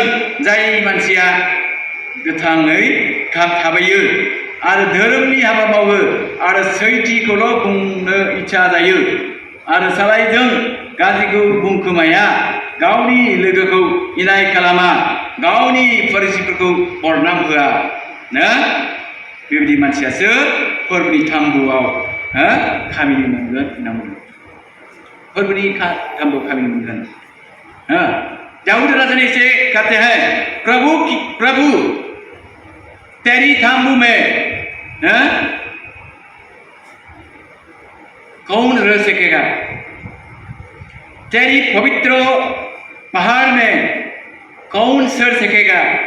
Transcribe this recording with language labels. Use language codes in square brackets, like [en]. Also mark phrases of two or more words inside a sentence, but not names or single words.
[brx] जाय मानसिया गोथाङै थाबायो आरो धोरोमनि हाबा मावो आरो सैथोखौल' बुंनो इच्छा जायो आरो सालायजों गाज्रिखौ बुंखोमाया, गावनि लोगोखौ इनाय खालामा, गावनि फरिसिफोरखौ बरनाम होआ ना, बेबायदि मानसियासो फोरबोनि थाम्बुआव खामिनो मोनगोन होनना बुंदों। फोरबोनि थाम्बुआव खामिनो मोनगोन। [hi] दाऊद राजा ने इसे कहते हैं, प्रभु तेरी थाम्बू में कौन रह सकेगा? तेरी पवित्र पहाड़ में कौन सर सकेगा?